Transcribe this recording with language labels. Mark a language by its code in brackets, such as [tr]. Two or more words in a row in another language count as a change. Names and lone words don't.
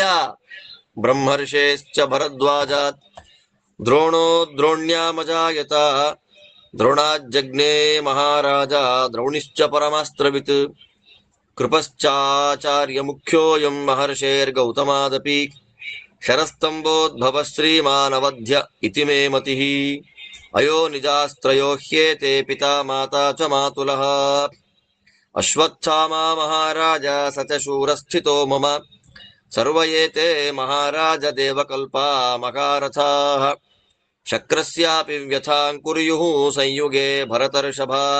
[sa] ಬ್ರಹ್ಮರ್ಷೇಶ್ಚ ಭರದ್ವಾಜಾತ್ ದ್ರೋಣೋ ದ್ರೋಣ್ಯಾಮಜಾಯತ ದ್ರೋಣಾಜ್ಜಗ್ನೇ ಮಹಾರಾಜ ದ್ರೌಣಿಶ್ಚ ಪರಮಾಸ್ತ್ರವಿತ್ ಕೃಪಶ್ಚಾಚಾರ್ಯ ಮುಖ್ಯೋಯಂ ಮಹರ್ಷೇರ್ಗೌತಮಾದಪಿ ಶರಸ್ತಂಭೋದ್ಭವ ಶ್ರೀಮಾನವಧ್ಯ ಇತಿ ಮೇ ಮತಿಃ ಅಯೋ ನಿಜಾಸ್ತ್ರಯೋ ಹ್ಯೇತೆ ಪಿತಾ ಮಾತಾ ಚ ಮಾತುಲಃ ಅಶ್ವತ್ಥಾಮ ಮಹಾರಾಜ ಸ ಚ ಶೂರಸ್ಥಿತೋ ಮಮ ಸರ್ವ ಏತೆ ಮಹಾರಾಜ ದೇವಕಲ್ಪಾ ಮಹಾರಥಾಃ ಶಕ್ರಸ್ಯಾಪಿ ವ್ಯಥಾಂ ಕುರ್ಯುಃ ಸಂಯುಗೆ ಭರತರ್ಷಭ